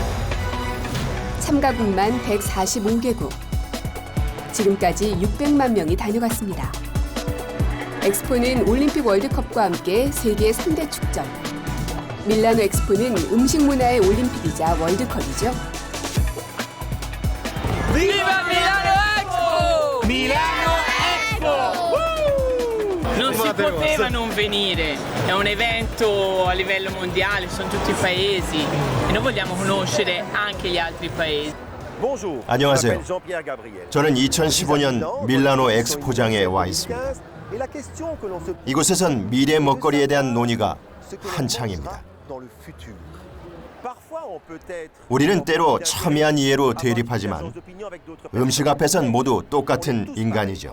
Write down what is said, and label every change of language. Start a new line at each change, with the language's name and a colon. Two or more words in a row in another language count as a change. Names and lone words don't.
Korean: 참가국만 145개국. 지금까지 600만 명이 다녀갔습니다. 엑스포는 올림픽 월드컵과 함께 세계 3대 축전. 밀라노 엑스포는 음식 문화의 올림픽이자 월드컵이죠.
Italian: Viva Milano Expo! Milano Expo! Non si poteva non venire, è un evento a livello mondiale, sono tutti i paesi e noi vogliamo conoscere anche gli altri paesi.
Korean: 안녕하세요. 저는 2015년 밀라노 엑스포장에 와 있습니다. 이곳에선 미래 먹거리에 대한 논의가 한창입니다. 우리는 때로 첨예한 이해로 대립하지만 음식 앞에선 모두 똑같은 인간이죠.